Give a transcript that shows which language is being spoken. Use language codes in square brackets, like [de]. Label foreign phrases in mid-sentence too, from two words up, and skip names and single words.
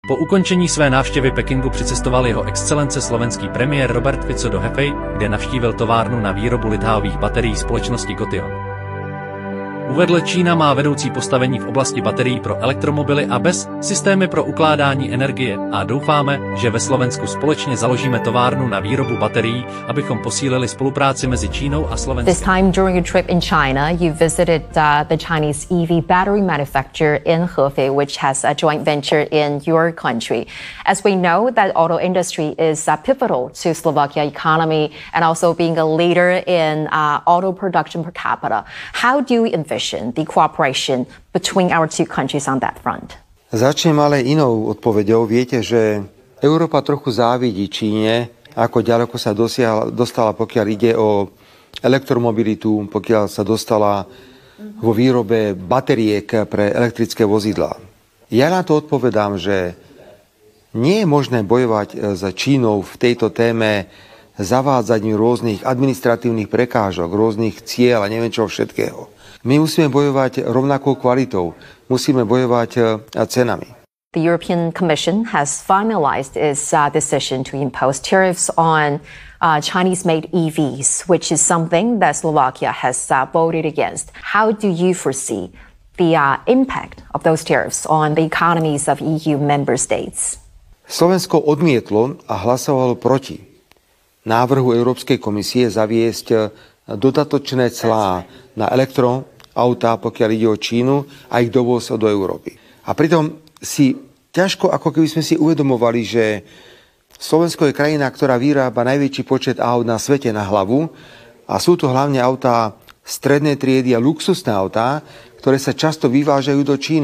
[cs] Po ukončení své návštěvy Pekingu přicestoval jeho excelence slovenský premiér Robert Fico do Hefei, kde navštívil továrnu na výrobu lithiových baterií společnosti Gotion. Uvedl, Čína má vedoucí postavení v oblasti baterií pro elektromobily a BESS, systémy pro ukládání energie, a doufáme, že ve Slovensku společně založíme továrnu na výrobu baterií, abychom posílili spolupráci mezi Čínou a Slovenskem. [en] This time during a trip in China, you visited the Chinese EV battery manufacturer in Hefei, which has a joint venture in your country. As we know, that auto industry is pivotal to Slovakia economy and also being a leader in auto production per capita. How do you envision the cooperation between our two countries on that front? [sk] Začnem ale inou odpoveďou. Viete, že Európa trochu závidí Číne, ako ďaleko sa dostala, pokiaľ ide o elektromobilitu, pokiaľ sa dostala vo výrobe batériek pre elektrické vozidlá. Ja na to odpovedám, že nie je možné bojovať s Čínou v tejto téme zavádzaním rôznych administratívnych prekážok, rôznych cieľ a neviem čo všetkého. My musíme bojovať rovnakou kvalitou, musíme bojovať cenami. [en] The European Commission has finalized its decision to impose tariffs on Chinese-made EVs, which is something that Slovakia has voted against. How do you foresee the impact of those tariffs on the economies of EU member states? [sk] Slovensko odmietlo a hlasovalo proti návrhu Európskej komisie zaviesť dodatočné clá na elektroautá, pokiaľ ide o Čínu a ich dovoz do Európy. A pritom si ťažko, ako keby sme si uvedomovali, že Slovensko je krajina, ktorá vyrába najväčší počet aut na svete na hlavu a sú to hlavne autá strednej triedy a luxusné autá, ktoré sa často vyvážajú do Číny.